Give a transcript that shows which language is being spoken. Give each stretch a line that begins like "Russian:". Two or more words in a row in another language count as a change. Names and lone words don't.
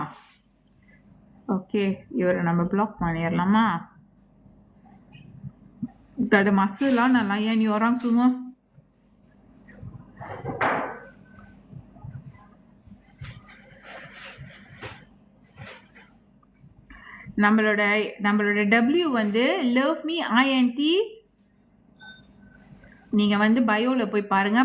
Tamil: ஓகே, இவரை நம்ம பிளாக் பண்ணிடலாமா?
Malay: Tadi masa lah nak layan ni orang semua.
Tamil: நம்மளோட W வந்து love me INT. நீங்கள் வந்து பயோவில் போய் பாருங்கள்.